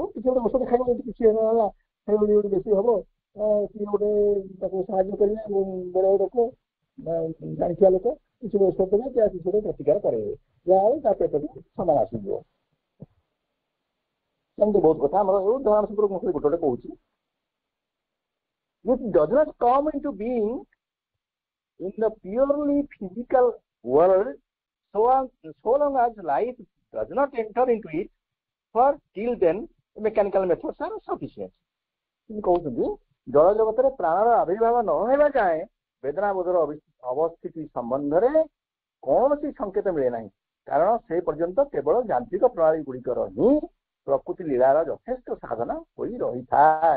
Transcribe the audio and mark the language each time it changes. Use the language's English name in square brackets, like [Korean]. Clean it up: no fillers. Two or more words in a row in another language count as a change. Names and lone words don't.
[Odia] କିଛି ଗୋଟେ ଔଷଧ ଖାଇବ, ଯଦି କିଛି ହେଲା ଗୋଟେ ବେଶୀ ହବ କିଏ ଗୋଟେ ତାକୁ ସାହାଯ୍ୟ କରିବେ, ବଡ଼ ଲୋକ ଜାଣିଥିବା ଲୋକ କିଛି ଔଷଧ ଦେବେ, କିଛି ଗୋଟେ ପ୍ରତିକାର କରାଇବେ, ଯାହା ତା ପେଟକୁ ସମାନ ଆସିଯିବ। ସେମିତି ବହୁତ କଥା ଆମର ଉଦାହରଣ ସ୍ୱରୂପ ମୁଁ ଗୋଟେ ଗୋଟେ କହୁଛି। [English] It does not come into being in the purely physical world so long as life does not enter into it, for till then mechanical methods are sufficient. [Odia] କହୁଛନ୍ତି ଜଳ ଜଗତରେ ପ୍ରାଣର ଆବିର୍ଭାବ ନ ହେବା ଯାଏଁ ବେଦନା ବୋଧର ଅବସ୍ଥିତି ସମ୍ବନ୍ଧରେ କୌଣସି ସଂକେତ ମିଳେ ନାହିଁ, କାରଣ ସେ ପର୍ଯ୍ୟନ୍ତ କେବଳ ଯାନ୍ତ୍ରିକ ପ୍ରଣାଳୀ ଗୁଡ଼ିକର ହିଁ ପ୍ରକୃତି ଲୀଳାର ଯଥେଷ୍ଟ ସାଧନ ହୋଇ ରହିଥାଏ।